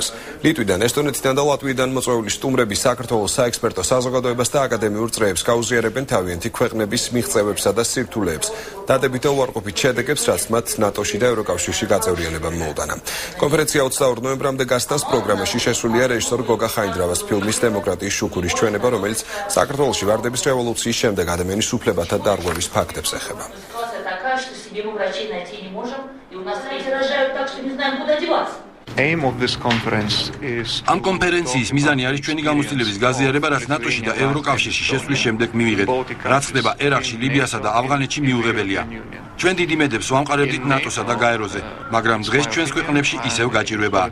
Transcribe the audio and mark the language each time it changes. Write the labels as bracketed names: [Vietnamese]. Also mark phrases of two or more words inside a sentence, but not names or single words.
[Georgian] ლიტვიდან, ესტონეთიდან და ლატვიიდან მოწვეული სტუმრები საქართველოს საექსპერტო საზოგადოებას და აკადემიურ წრეებს გაუზიარებენ თავიანთი ქვეყნების მიღწევებსა და სირთულეებს. დადებით და უარყოფით შედეგებს, რაც მათ ნატოში და ევროკავშირში გაწევრიანებამ მოუტანა. კონფერენცია 22 ნოემბრამდე გასტანს. პროგრამაში შესულია რეჟისორ გოგა ხაინდრავას ფილმის დემოკრატიის შუქურის ჩვენება, რომელიც საქართველოში ვარდების რევოლუციის შემდეგ ადამიანის უფლებათა დარღვევის ფაქტებს ეხება. [Russian] Такая, что себе мы врачей найти не можем, и у нас третьи рожают так, что не знаем, куда деваться. [Georgian] ამ კონფერენციის მიზანი არის ჩვენი გამოცდილების გაზიარება, რაც ნატოში და ევროკავშირში შესვლის შემდეგ მივიღეთ. რაც ხდება ერაყში, ლიბიასა და ავღანეთში მიუღებელია. ჩვენ დიდი მედებს ვამყარებდით ნატოსა და გაეროზე, მაგრამ დღეს ჩვენს ქვეყნებში ისევ გაჭირვებაა.